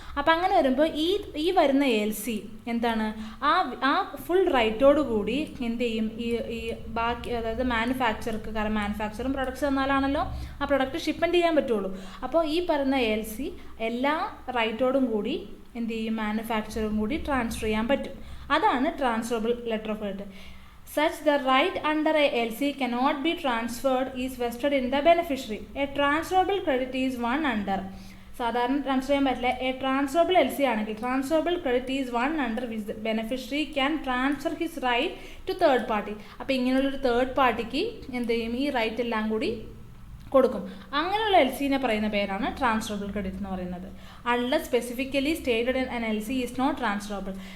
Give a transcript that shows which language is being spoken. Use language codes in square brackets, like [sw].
[ml] അപ്പോൾ അങ്ങനെ വരുമ്പോൾ ഈ വരുന്ന LC എന്താണ് ആ ഫുൾ റൈറ്റോട് കൂടി എന്ത് ചെയ്യും, ഈ ബാക്കി അതായത് മാനുഫാക്ചർക്ക്, കാരണം മാനുഫാക്ചറും പ്രൊഡക്ട്സ് തന്നാലാണല്ലോ ആ പ്രൊഡക്റ്റ് ഷിപ്മെൻറ്റ് ചെയ്യാൻ പറ്റുള്ളൂ. അപ്പോൾ ഈ പറയുന്ന LC എല്ലാ റൈറ്റോടും കൂടി എന്ത് ചെയ്യും, മാനുഫാക്ചറും കൂടി ട്രാൻസ്ഫർ ചെയ്യാൻ പറ്റും. അതാണ് transferable letter of credit. [en] Such the right under a LC cannot be transferred is vested in the beneficiary. A transferable credit is one under. [ml] സാധാരണ ട്രാൻസ്ഫർ ചെയ്യാൻ പറ്റില്ല. എ ട്രാൻസ്ഫറബിൾ LC ആണെങ്കിൽ [en] Transferable credit is one under which beneficiary can transfer his right to third party. [ml] അപ്പോൾ ഇങ്ങനെയുള്ളൊരു third പാർട്ടിക്ക് എന്ത് ചെയ്യും, ഈ റൈറ്റ് എല്ലാം കൂടി കൊടുക്കും. അങ്ങനെയുള്ള LCനെ പറയുന്ന പേരാണ് ട്രാൻസ്ഫറബിൾ ക്രെഡിറ്റ് എന്ന് പറയുന്നത്. [en] Unless specifically stated an LC is not transferable.